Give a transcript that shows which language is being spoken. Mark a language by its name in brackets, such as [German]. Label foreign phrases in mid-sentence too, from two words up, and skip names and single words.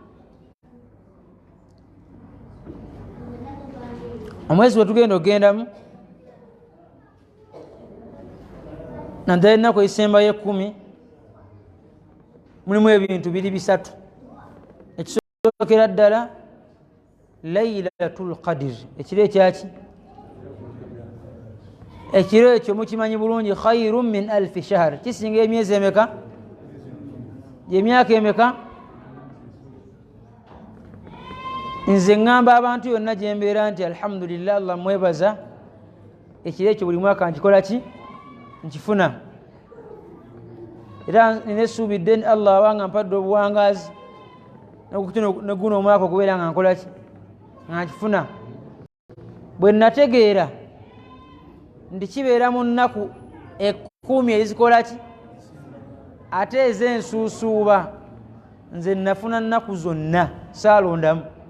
[Ganda] omwezi we tugenda okugendamu naddala ennaku ezisembayo 10 mulimu ebintu biri bisatu ekisookera ddala Laylatul Qadr ekiro ekyaki ekiro ekyo mukimanyi bulungi [Arabic] خير من ألف شهر [Ganda] kisinga emyezi emeka emyaka emeka nze ngamba abantu yonna gyembeera nti alhamdulillah Allah mwebaza ekiro ekyo buli mwaka nkikola ki nkifuna era nesuubidde Allah abanga mpadde obuwangazi neguno omwaka okubeera nga nkola ki nga nkifuna bwe nategeera ndi kibeera mu nnaku 10 ezikola ki ate ez'ensuusuuba nze nafuna nnaku zonna saalondamu